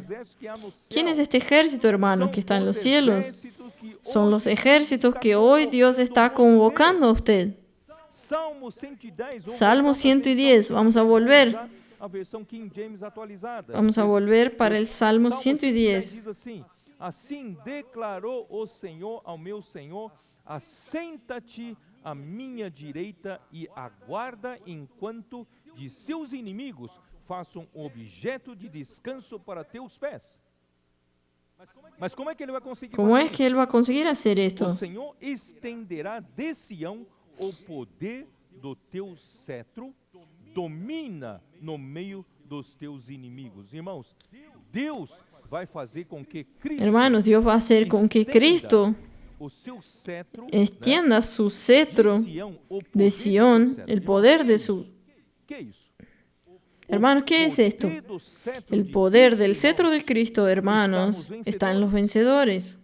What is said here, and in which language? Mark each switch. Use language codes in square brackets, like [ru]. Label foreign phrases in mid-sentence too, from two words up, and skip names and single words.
[es] ¿Quién es este ejército, hermanos, que está en los cielos? Son los ejércitos que hoy Dios está convocando a usted. Salmo 110, vamos a volver para el Salmo 110. [pt] Assim declarou o Senhor ao meu Senhor: assenta-te à minha direita e aguarda enquanto de seus inimigos façam objeto de descanso para teus pés. Mas como é que ele vai conseguir? [es] ¿Cómo es que él va a conseguir hacer esto? [pt] O Senhor estenderá de Sião o poder do teu cetro, domina no meio dos teus inimigos. Irmãos, Deus vai fazer com que Cristo, [es] hermanos, Dios va a hacer con que Cristo extienda su cetro de Sión, el poder de su... Hermanos, ¿qué es esto? El poder del cetro de Cristo, hermanos, está en los vencedores.